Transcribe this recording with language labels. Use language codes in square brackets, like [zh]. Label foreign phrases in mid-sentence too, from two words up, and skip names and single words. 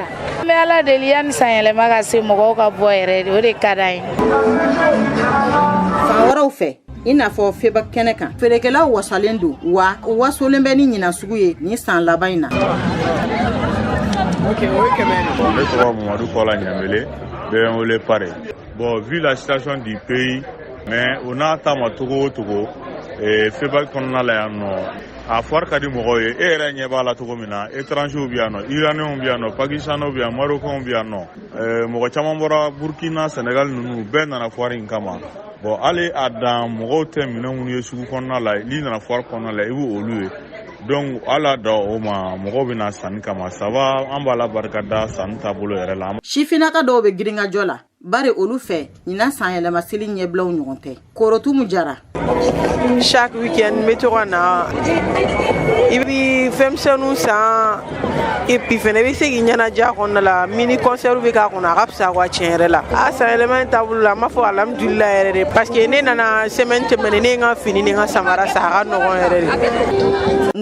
[bm] An bɛ Ala deli yanni san yɛlɛma ka se mɔgɔw ka bɔ yɛrɛ de o de ka d'an ye. Fan wɛrɛw fɛ i n'a fɔ feba kɛnɛ kan feerekɛlaw wasalen don wa u wasolen bɛ ni ɲina sugu ye ni san laban in na. Ne tɔgɔ Mamadu Kɔla Ɲamele bɛ n wele Pare. Bon, [fr] vu la situation du pays, mais on a [bm] tama togo o togo feba kɔnɔna la yan nɔ a fɔri ka di mɔgɔw ye e yɛrɛ ɲɛ b'a la cogo min na étrangers bɛ yan nɔ iraniyɛnw bɛ yan nɔ pakistanais bɛ yan marocains bɛ yan nɔ mɔgɔ caman bɔra Burkina Senegal ninnu bɛɛ nana foire in kama. Bon, hali a dan mɔgɔw tɛ minɛn minnu ye sugu kɔnɔna la n'i nana foire kɔnɔna la i b'o olu ye donc ala da o ma mɔgɔw bɛna sanni kama [fr] ça va [bm] an b'a la barikada sanni taabolo yɛrɛ la. Sifinaka dɔw bɛ giringajɔ la bari olu fɛ ɲina san yɛlɛma seli ɲɛbilaw ɲɔgɔn tɛ Korotumu Jara. [fr] Chaque week-end [bm] me to na i bɛ fɛnmisɛnninw san [fr] et puis [bm] fɛnɛ i bɛ se k'i ɲɛnajɛ a kɔnɔna la [fr] mini concert [bm] bɛ k'a kɔnɔ a ka fisa quoi tiɲɛ yɛrɛ la a san yɛlɛma in taabolo la an b'a fɔ alhamdulilayi yɛrɛ de [fr] parce que [bm] ne nana semaine tɛmɛnen ne ye n ka fini ni n ka samara san a ka nɔgɔn yɛrɛ de.